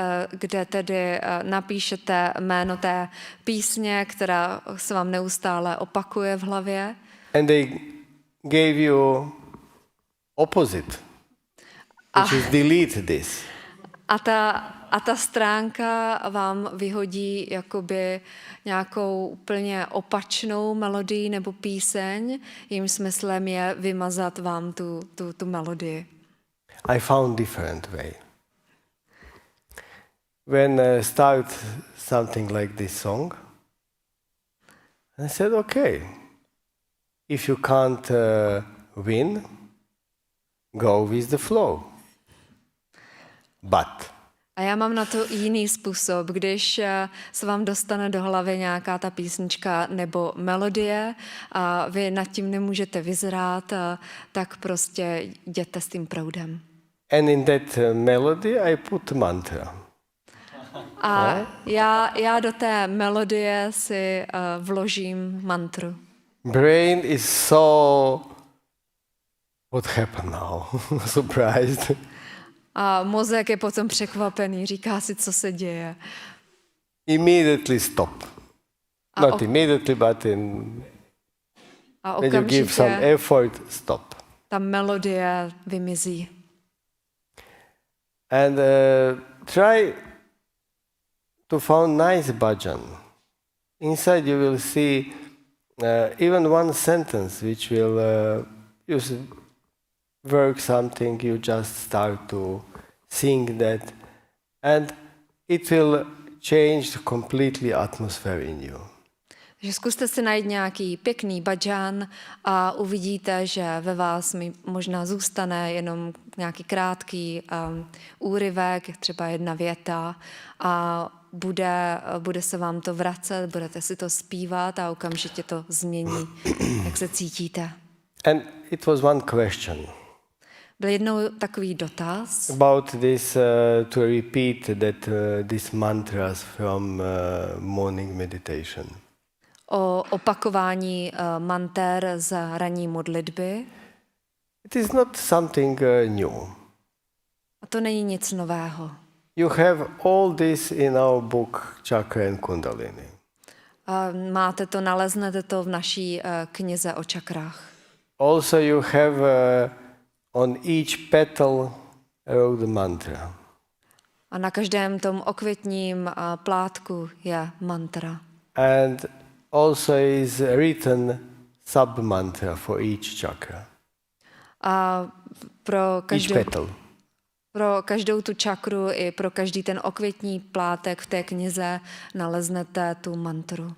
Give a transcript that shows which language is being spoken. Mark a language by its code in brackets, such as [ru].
[cs] kde tedy napíšete jméno té písně, která se vám neustále opakuje v hlavě. [en] And they gave you opposite, which is delete this. [cs] A ta stránka vám vyhodí jakoby nějakou úplně opačnou melodii nebo píseň, jejím smyslem je vymazat vám tu melodii. [en] I found different way. When I start something like this song, I said, okay, if you can't win, go with the flow. But [cs] A já mám na to jiný způsob, když se vám dostane do hlavy nějaká ta písnička nebo melodie a vy nad tím nemůžete vyzrát, tak prostě jděte s tím proudem. [en] and in that melody I put mantra. [cs] A já do té melodie si vložím mantru. [en] Brain is so what happened now? Surprised. [cs] A mozek je potom překvapený, říká si, co se děje. [en] Immediately stop. Not immediately, but [cs] A [en] when you give some [cs] okamžitě [en] effort, stop. [cs] ta melodie vymizí. [en] And try to find nice bhajan. Inside you will see even one sentence which will work something, you just start to sing that, and it will change completely atmosphere in you. [cs] Takže zkuste si najít nějaký pěkný bhajan a uvidíte, že ve vás možná zůstane jenom nějaký krátký úryvek, třeba jedna věta a bude se vám to vracet, budete si to zpívat a okamžitě to změní, jak se cítíte. [en] And it was one question. [cs] Byl jednou takový dotaz [en] About this, to repeat that these mantras from morning meditation. [cs] o opakování manter z ranní modlitby. [en] It is not something new. [cs] A to není nic nového. [en] You have all this in our book Chakra and Kundalini. [cs] Máte to, naleznete to v naší knize o čakrách. [en] Also you have on each petal wrote the mantra. [cs] A na každém tom okvětním plátku je mantra. [en] And also is written sub-mantra for each chakra. [cs] A [en] Each petal. [cs] pro každou tu čakru i pro každý ten okvětní plátek v té knize naleznete tu mantru.